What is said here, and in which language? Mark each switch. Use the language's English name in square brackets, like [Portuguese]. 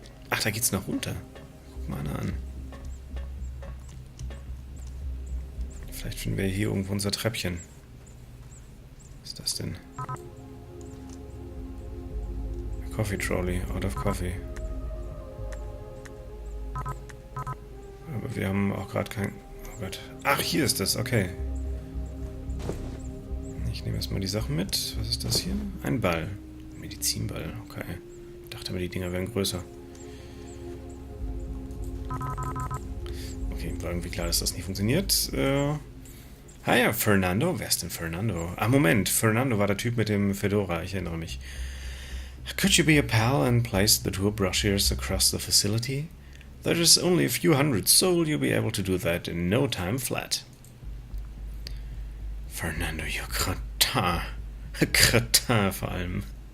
[German] Ach, da geht's noch runter. Guck mal einer an. Vielleicht finden wir hier irgendwo unser Treppchen. Was ist das denn? [English] Coffee Trolley, out of coffee. [German] Aber wir haben auch gerade kein... Oh Gott. Ach, hier ist das, okay. Ich nehme erstmal die Sachen mit. Was ist das hier? Ein Ball. Medizinball, okay. Ich dachte aber, die Dinger wären größer. Okay, war irgendwie klar, dass das nicht funktioniert. [English] Hiya, Fernando. [German] Wer ist denn Fernando? Ah, Moment. Fernando war der Typ mit dem Fedora. Ich erinnere mich. [English] Could you be a pal and place the tour brochures across the facility? There is only a few hundred sold. You'll be able to do that in no time flat. Fernando, you cretin. Cretin [German] vor allem.